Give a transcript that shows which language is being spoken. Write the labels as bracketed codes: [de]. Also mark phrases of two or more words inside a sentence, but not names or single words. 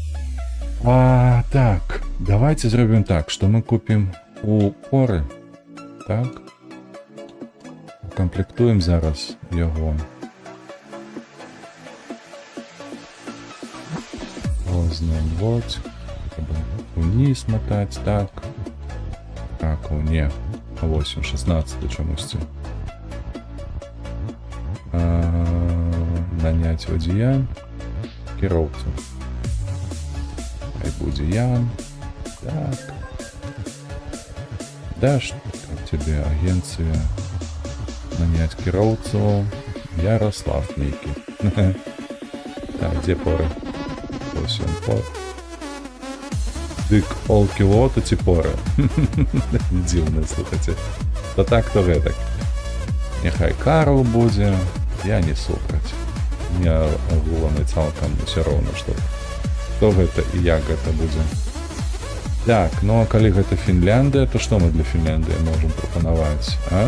[be] Так, давайте зробім так, што мы купім у поры. Так. Укамплектуем зараз яго. [ru] Возьмем вот. Униз мотать, так. Так, не. [uk] 8, 16 чомусь. Нанять водія. [be] Кіроўцу. Хай будзе я. Так. [ru] Да, что там тебе агенция нанять кіроўцу. [be] Ярослав нейкі. [ru] Так, где поры? 8 пор. [be] Дык полкіло, то ці поры. Дзіўна, слухайце. То так, то гэтак. Няхай Карл будзе, я не супраць. Мне агулам і цалкам усё роўна, што гэта і як гэта будзе. Так, ну а калі гэта Фінляндыя, то што мы для Фінляндыі можам прапанаваць, а?